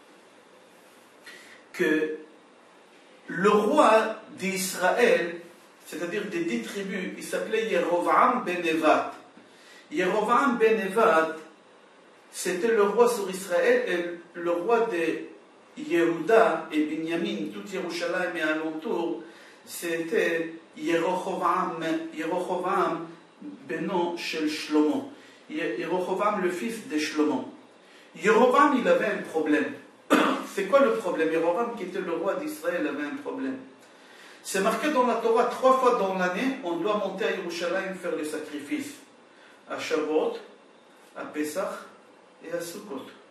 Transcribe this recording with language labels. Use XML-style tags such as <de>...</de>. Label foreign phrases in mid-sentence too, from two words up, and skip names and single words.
<fr>Que le roi d'Israël, c'est-à-dire des 10 tribus, il s'appelait Yerovam ben Nevat. Yerovam ben Nevat, c'était le roi sur Israël et le roi de Yehuda et Binyamin, tout Yerushalayim et alentour, c'était Yerovam</fr> <he>בנו של</he> <fr>Shlomo. Yerovam, le fils de Shlomo. Yerovam, il avait un problème. C'est quoi le problème? Yerovam, qui était le roi d'Israël, avait un problème. C'est marqué dans la Torah, 3 fois dans l'année, on doit monter à Yerushalayim faire le sacrifice. À Shavuot, à Pesach et à Sukkot.</fr>